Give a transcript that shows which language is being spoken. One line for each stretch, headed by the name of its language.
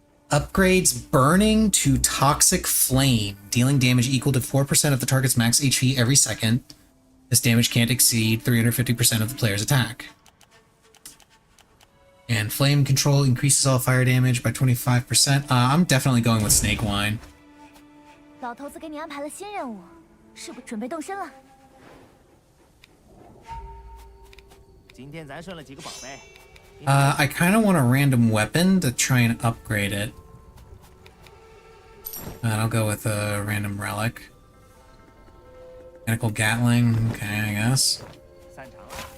English: Upgrades Burning to Toxic Flame, dealing damage equal to 4% of the target's max HP every second. This damage can't exceed 350% of the player's attack. And Flame Control increases all fire damage by 25%. I'm definitely going with Snake Wine.
Chinese: 老头子给你安排了新任务，是不准备动身了？今天咱顺了几个宝贝。
English: I kind of want a random weapon to try and upgrade it. And I'll go with a random relic. Mechanical Gatling, okay, I guess.
Chinese: 散场了。